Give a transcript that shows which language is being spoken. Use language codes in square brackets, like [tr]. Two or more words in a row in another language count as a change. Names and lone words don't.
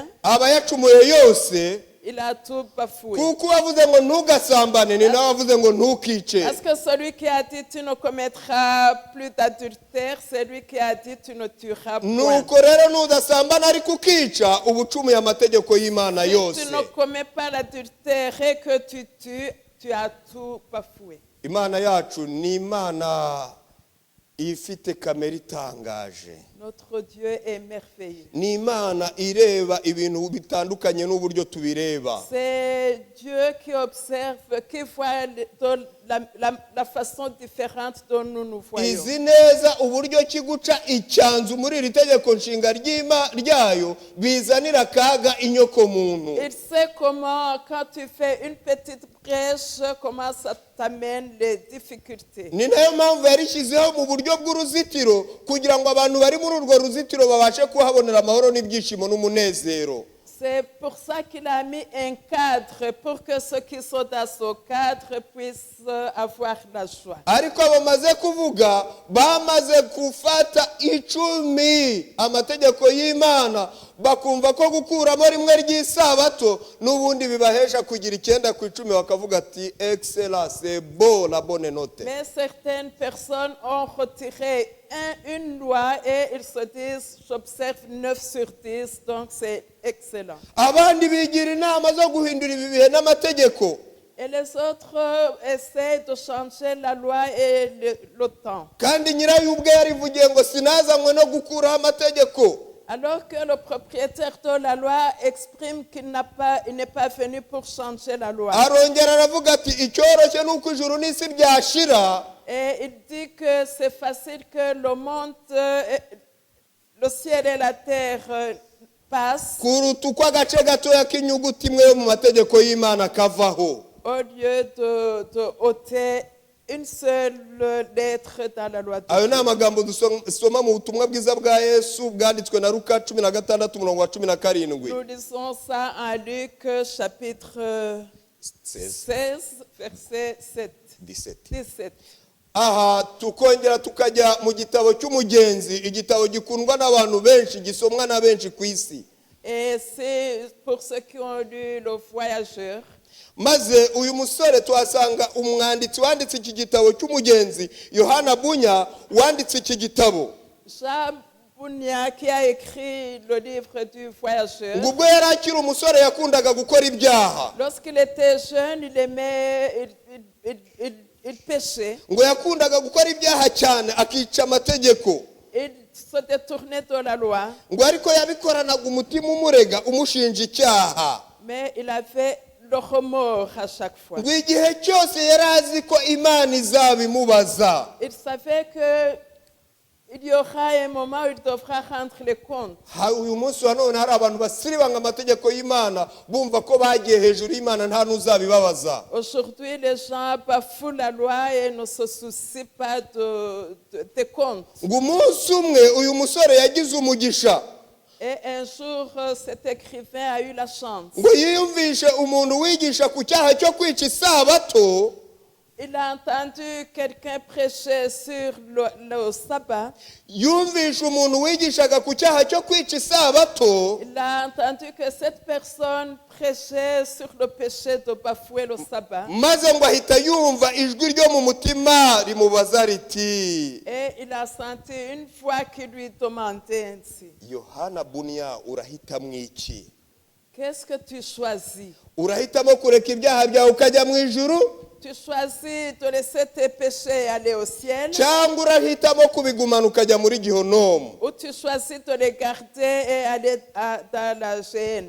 [rw] aba yacumuye yose. [fr] il a tout bafoué. [rw] Kuko wavuze ngo ntugasambane, ni nawe wavuze ngo ntukice. [fr] Parce que celui qui a dit tu ne commettras plus d'adultère, c'est lui qui a dit tu ne tueras point. [rw] Nuko rero nudasambana ariko ukica, uba ucumuye amategeko y'Imana [fr] Si [rw] yose. [fr] tu ne commets pas l'adultère et que tu tues, tu as tout bafoué. [rw] Imana yacu ni Imana ifite kamere itangaje. [fr] Notre Dieu est merveilleux. [rw] Ni Imana ireba ibintu bitandukanye n'uburyo tubireba. [fr] C'est Dieu qui observe, qui voit la façon différente dont nous voyons. [rw] Izi neza uburyo kiguca icyanzu muri iri tegeko nshinga ryayo bizanira akaga inyoko muntu. [fr] Il sait comment, quand tu fais une petite brèche, comment ça t'amène les difficultés. [rw] Ni nayo mpamvu yarishyizeho mu buryo bw'uruzitiro kugira ngo abantu bari muri urwo ruzitiro babashe kuhabonera amahoro n'ibyishimo n'umunezero. [fr] C'est pour ça qu'il a mis un cadre, pour que ceux qui sont dans ce cadre puissent avoir la joie. [rw] Ariko bamaze kuvuga bamaze gufata 10 amategeko y'Imana, bakumva ko gukuramo rimwe ry'isabato n'ubundi bibahesha kugira 9 ku 10, bakavuga ati [fr] excellent, c'est beau, la bonne note. Mais certaines personnes ont retiré une loi et ils se disent j'observe 9 sur 10, donc c'est excellent. [rw] Abandi bigira inama zo guhindura ibi bihe n'amategeko. [fr] Et les autres essaient de changer la loi et le temps. [rw] Kandi nyirayo ubwe yarivugiye ngo sinazanywe no gukuraho amategeko. [fr] Alors que le propriétaire de la loi exprime qu'il n'est pas venu pour changer la loi. [rw] Arongera aravuga ati icyoroshye nuko ijuru n'isi byashira. [fr] Et il dit que c'est facile que le monde, le ciel et la terre passent [rw] Kuruta uko agace gatoya k'inyuguti imwe yo mu mategeko y'Imana kavaho. [fr] au lieu de ôter une seule lettre dans la loi de [rw] Ayo ni [fr] Dieu. [rw] amagambo dusoma mu butumwa bwiza bwa Yesu bwanditswe na Luka 16:17. [fr] Nous lisons ça en Luc chapitre 16, verset 17. [rw] Aha tukongera tukajya mu gitabo cy'umugenzi, igitabo gikundwa n'abantu benshi, gisomwa na benshi ku isi. [fr] Et c'est pour ceux qui ont lu Le Voyageur. [rw] Maze uyu musore twasanga umwanditsi wanditse iki gitabo cy'umugenzi, Yohana Bunya, wanditse iki gitabo. [fr] Jean Bunya, qui a écrit le livre du Voyageur. [rw] Ubwo yari akiri umusore yakundaga gukora ibyaha. [fr] Lorsqu'il était jeune, il aimait, il péchait. [rw] Ngo yakundaga gukora ibyaha cyane akica amategeko. [fr] Il se détournait de la loi. [rw] Ngo ariko yabikoranaga umutima umurega umushinja icyaha. [fr] Mais il avait le remords à chaque fois. [rw] Ngo igihe cyose yari azi ko Imana izabimubaza. [fr] Il savait que il y aura un moment où il devra rendre les comptes. [rw] Uyu munsi wa none hari abantu basiribanga amategeko y'Imana bumva ko bagiye hejuru y'Imana nta n'uzabibabaza. [fr] Aujourd'hui, les gens bafouent la loi et ne se soucient pas des comptes. [rw] Ngo umunsi umwe uyu musore yagize umugisha. [fr] Et un jour, cet écrivain a eu la chance. [rw] Ngo yiyumvishe umuntu wigisha ku cyaha cyo kwica isabato. [fr] Il a entendu quelqu'un prêcher sur le sabbat. [rw] yumvishe umuntu wigishaga ku cyaha cyo kwica isabato, [fr] Il a entendu que cette personne prêchait sur le péché de bafouer le sabbat. [rw] maze ngo ahita yumva ijwi ryo mu mutima rimubaza riti, [fr] Et il a senti une voix qui lui demandait ainsi: [rw] Yohana Bunia, urahitamo iki? [fr] qu'est-ce que tu choisis? [rw] Urahitamo kureka ibyaha byawe ukajya mu ijuru, [fr] Tu choisis de laisser tes péchés et aller au ciel, [rw] cyangwa urahitamo kubigumana ukajya muri gihonomu? [fr] ou tu choisis de les garder et aller dans la géhenne?